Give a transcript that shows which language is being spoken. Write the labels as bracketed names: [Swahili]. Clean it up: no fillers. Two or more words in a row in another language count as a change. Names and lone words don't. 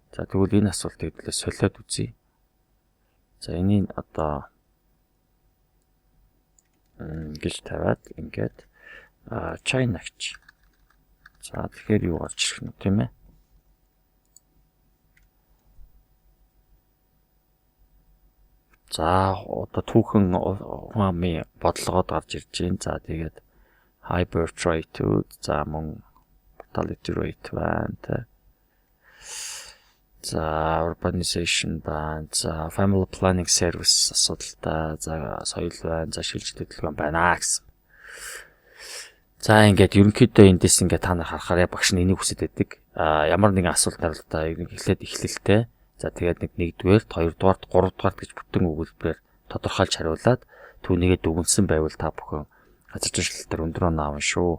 [Mongolian] За тэгвэл энэ асуултыг хэдүүлээ солиод үзье. За энийг одоо гэж тавиад ингээд Чайнагч. За тэгэхээр юу гарч ирэх нь тийм ээ. За одоо түүхэн хүн амын бодлогоод гарч ирж байна. За тэгээд [English] high birth rate, [Mongolian] за мөн [English] mortality rate [Mongolian] байна. За urbanization байна. За [English] family planning service [Mongolian] асуудалтай. За соёл байна. За шилжилт хөдөлгөөн байна гэсэн. За ингээд ерөнхийдөө эндээс ингээд та нар харахаараа багш нь энийг хүсэж байдаг. Ямар нэгэн асуулт хариултаа эхлээд эхлэлтэй. За тэгээд нэгдүгээр, хоёрдугаар, гуравдугаар гэж бүтэн өгүүлбэрээр тодорхойлж хариулаад түүнийгээ дүгнсэн байвал та бүхэн газар зүйн шалгалтаар өндөр оноо авна шүү.